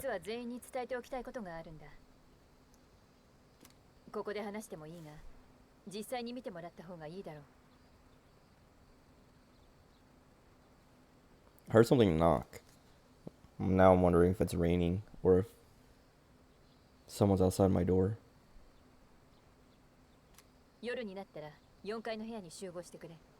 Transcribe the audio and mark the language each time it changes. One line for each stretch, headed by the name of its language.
Japanese: 実は全員に伝えておきたいことがあるんだ。ここで話してもいいが、実際に見てもらった方がいいだろう。
English: I heard something knock. Now I'm wondering if it's raining or if someone's outside my door.
Japanese: 夜になったら4階の部屋に集合してくれ。